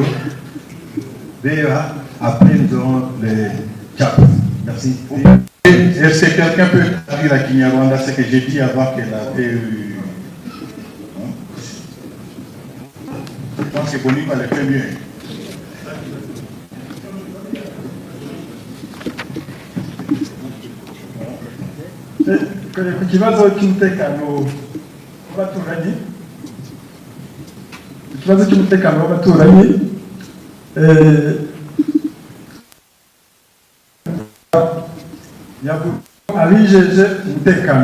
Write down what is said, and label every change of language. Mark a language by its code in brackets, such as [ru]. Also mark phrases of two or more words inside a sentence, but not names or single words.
[fr] VEA, après nous aurons les CHAP. Merci. Est-ce que quelqu'un peut traduire à Kinyarwanda ce que j'ai dit avant qu'elle avait eu... Je pense que Bolívar le fait mieux. [rw] Ku kibazo cy'umutekano w'abaturanyi, ikibazo cy'umutekano w'abaturanyi abijeje umutekano